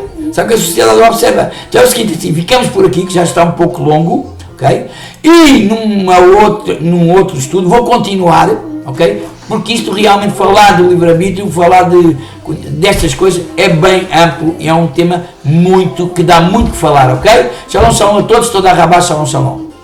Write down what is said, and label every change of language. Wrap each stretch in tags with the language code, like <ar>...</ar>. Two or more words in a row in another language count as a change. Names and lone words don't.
<pt>Sabe que a sociedade o observa. Então é o seguinte, assim, ficamos por aqui, que já está um pouco longo. Ok? E num outro estudo, vou continuar. Ok? Porque isto realmente, falar do livre-arbítrio, falar destas coisas é bem amplo e é um tema que dá muito que falar, ok?</pt> <he>שלום, שלום</he> <pt>a todos,</pt> <he>תודה רבה, שלום, שלום.</he>